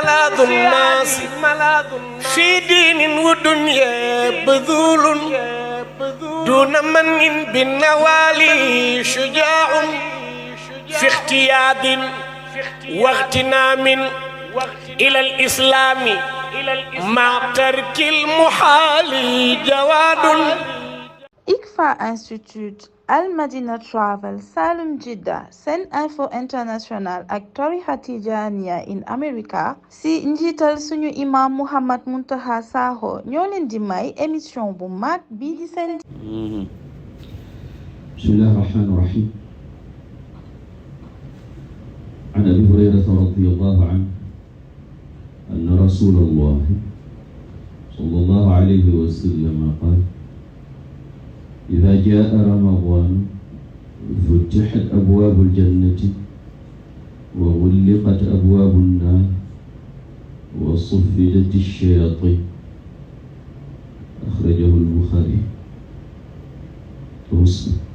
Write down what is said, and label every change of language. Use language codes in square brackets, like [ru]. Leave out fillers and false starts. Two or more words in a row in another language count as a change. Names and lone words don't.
[ar] ملاذ الناس في دين ودنيا بذول دون من بالنوالي شجاع في اختياد واغتنام إلى الإسلام مع ترك المحال جواد. [wo] ICFA Institute, Al Madina Travel, Salum Jidda, Sen Info International ak tarixa Tijaaniya in America si njiital suñu imam Mountakha Sakho ñoo leen di may émission bu mag bii di seen [ar] بسم الله الرحمن الرحيم. عن أبي هريرة رضي الله عنه أن رسول الله صلى الله عليه وسلم قال إذا جاء رمضان فتحت أبواب الجنة وغلقت أبواب النار وصفدت الشياطين أخرجه البخاري ومسلم.